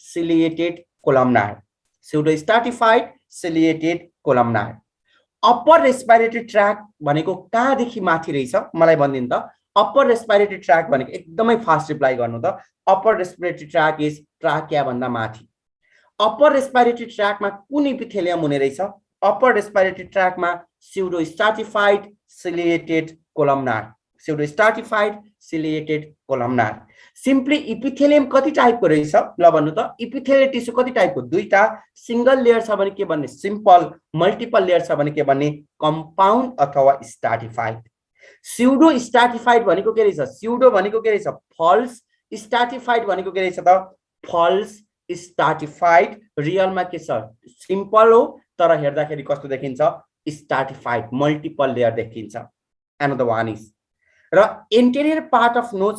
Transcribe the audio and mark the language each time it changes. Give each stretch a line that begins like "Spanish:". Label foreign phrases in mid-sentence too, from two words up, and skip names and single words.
English: ciliated columnar upper respiratory tract
Nepali: भनेको कहाँदेखि माथि रहेछ मलाई भनिदिनु त
English: upper respiratory tract
Nepali: भनेको एकदमै
English: fast reply
Nepali: गर्नु त
English: upper respiratory tract is trachea
Nepali: भन्दा माथि
English: upper respiratory tract-मा
Nepali: कुन एपिथेलियम हुने रहेछ
English: upper respiratory tract-मा pseudo stratified ciliated columnar, pseudo stratified ciliated columnar. simply epithelium
Nepali: कति टाइपको रहेछ ल भन्नु त
English: epithelial tissue
Nepali: कति टाइपको दुईटा
English: single layer
Nepali: छ भने के भन्ने
English: simple multiple layer
Nepali: छ भने के भन्ने कम्पाउन्ड अथवा
English: stratified pseudo stratified
Nepali: भनेको के रहेछ स्यूडो भनेको के रहेछ
English: false stratified
Nepali: भनेको के रहेछ त
English: false stratified
Nepali: रियलमा के छ सिम्पल हो तर हेर्दाखेरि कस्तो देखिन्छ
English: stratified multiple layer
Nepali: देखिन्छ
English: another one is
Nepali: र
English: interior part of nose